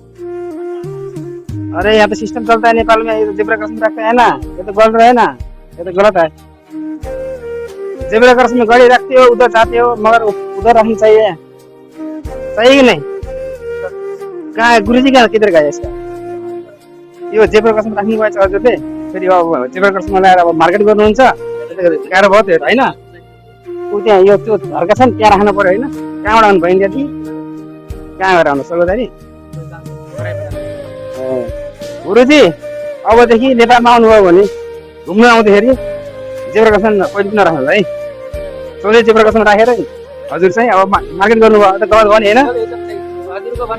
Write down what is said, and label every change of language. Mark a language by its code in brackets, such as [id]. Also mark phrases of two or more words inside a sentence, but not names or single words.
[hi] अरे यहाँ तो सिस्टम चलता है नेपाल में, ये तो [en] zebra cross [hi] में रखते हैं ना, ये तो गलत है ना, ये तो गलत है। [en] zebra cross [hi] में गाड़ी रखते हो, उधर जाते हो, मगर उधर रखनी चाहिए, सही कि नहीं? कहाँ है गुरुजी? कहाँ किधर गए इसका? [ne] यो [en] zebra cross [ne] में राख्नु भएछ हजुरले, फेरि अब [en] zebra crossमा [ne] ल्याएर अब मार्केट गर्नुहुन्छ, गाह्रो भयो त्यो होइन? ऊ त्यहाँ यो त्यो झर्का छ नि, त्यहाँ राख्नु पर्यो होइन? कहाँबाट आउनु भयो त्यहाँदेखि? कहाँ गएर आउनु सगोदारी? गुरुजी अबदेखि नेपालमा आउनुभयो भने घुम्न आउँदाखेरि [en] zebra crossमा [ne] कहिले पनि नराख्नु है, सोझै [en] zebra crossमा [ne] राखेर हजुर चाहिँ अब मार्केट गर्नुभयो त गलत भयो नि होइन?